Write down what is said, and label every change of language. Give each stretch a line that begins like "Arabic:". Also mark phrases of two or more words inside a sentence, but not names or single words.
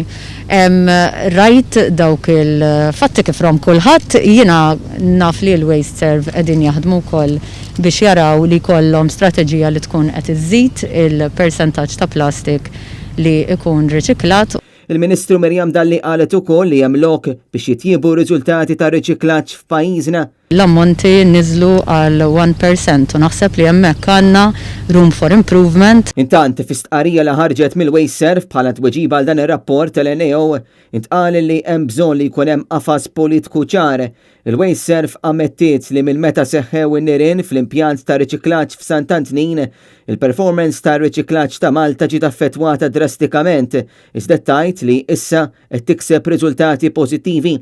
Maltese: Rajt dawk il-fatti kif rom kulħadd, jiena naf li l-Waste Surf qegħdin jaħdmu wkoll biex jaraw li jkollhom strateġija li tkun qed iżżid il-persentaġġ ta' plastik li ikun riċiklat. Il-Ministru Mirjam Dalli qalet ukoll li hemm lok biex jitjiebu riżultati ta' riċiklaġġ f'pajjiżna. L-ammonti niżlu għal 1% u naħseb li hemmhekk għandna
English: room for improvement.
Maltese: Intant fis-stqarrija li ħarġet mill-Waste Surf bħala tweġiba għal dan ir-rapport tal-NAO intqal li hemm bżonn li jkun hemm qafas politiku ċar. Il-Waste Surf ammettiet li mill-meta seħħew in-nirien fl-impjant ta' riċiklaġġ f'Sant'Antnin, il-performance ta' riċiklaġġ ta' Malta ġiet affettwata drastikament, iżda tgħid li issa qed tikseb riżultati pożittivi.